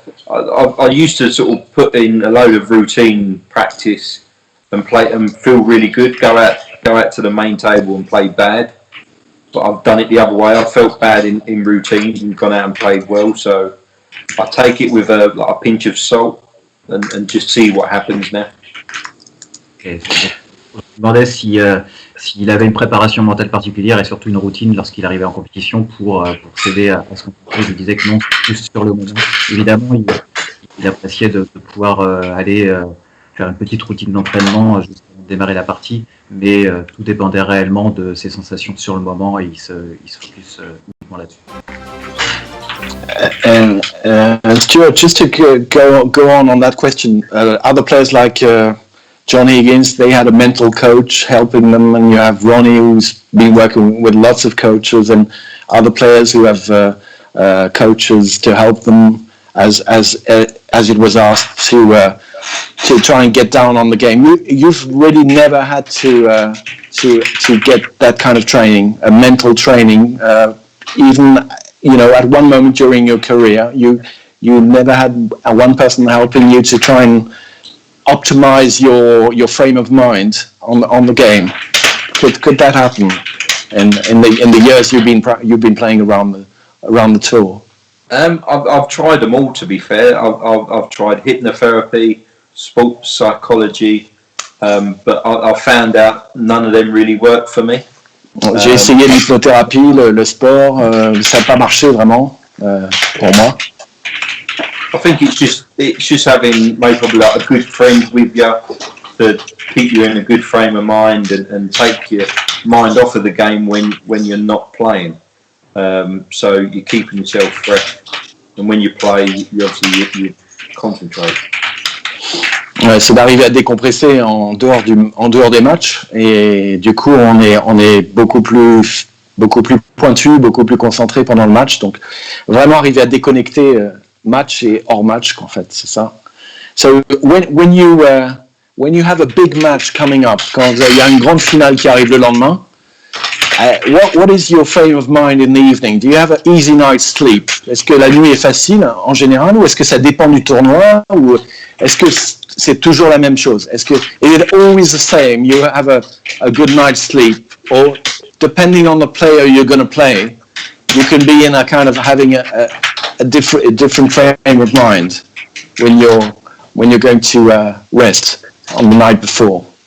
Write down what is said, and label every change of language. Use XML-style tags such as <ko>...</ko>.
<en>I used to sort of put in a load of routine practice and play and feel really good. Go out to the main table and play bad, but I've done it the other way. I've felt bad in routines and gone out and played well. So I take it with a pinch of salt and just see what happens now. Okay.</en> <fr>Je me demandais s'il avait une préparation mentale particulière et surtout une routine lorsqu'il arrivait en compétition pour s'aider à son contrôle. Je disais que non, c'est plus sur le moment. Évidemment, il appréciait de pouvoir aller faire une petite routine d'entraînement juste avant de démarrer la partie, mais tout dépendait réellement de ses sensations sur le moment et il se focus uniquement là-dessus.</fr> <en>And Stuart, just to go on that question, other players like Johnny Higgins, they had a mental coach helping them, and you have Ronnie, who's been working with lots of coaches, and other players who have coaches to help them, as it was asked, to try and get down on the game. You've really never had to get that kind of training, a mental training, even at one moment during your career, you never had one person helping you to try and optimize your frame of mind on the game. Could that happen in the years you've been playing around the tour? I've tried them all, to be fair. I've tried hypnotherapy, sports psychology, but I've found out none of them really work for me.</en> <fr>J'ai essayé l'hypnothérapie, le sport, ça n'a pas marché vraiment pour moi.</fr> <en>I think it's just having maybe like a good friend with you to keep you in a good frame of mind and take your mind off of the game when you're not playing. So you're keeping yourself fresh, and when you play, you concentrate.</en> <fr>Ouais, c'est d'arriver à décompresser en dehors des matchs, et du coup on est beaucoup plus pointu, beaucoup plus concentré pendant le match. Donc vraiment arriver à déconnecter match et hors match, en fait, c'est ça.</fr> <en>So when you have a big match coming up,</en> <fr>quand il y a une grande finale qui arrive le lendemain,</fr> <en>what is your frame of mind in the evening? Do you have an easy night's sleep?</en> <fr>Est-ce que la nuit est facile en général, ou est-ce que ça dépend du tournoi, ou est-ce que c'est toujours la même chose?</fr> <en>Is it always the same? You have a good night's sleep, or depending on the player you're going to play, you can be in a kind of having a different frame of mind when you're going to rest on the night before.</en>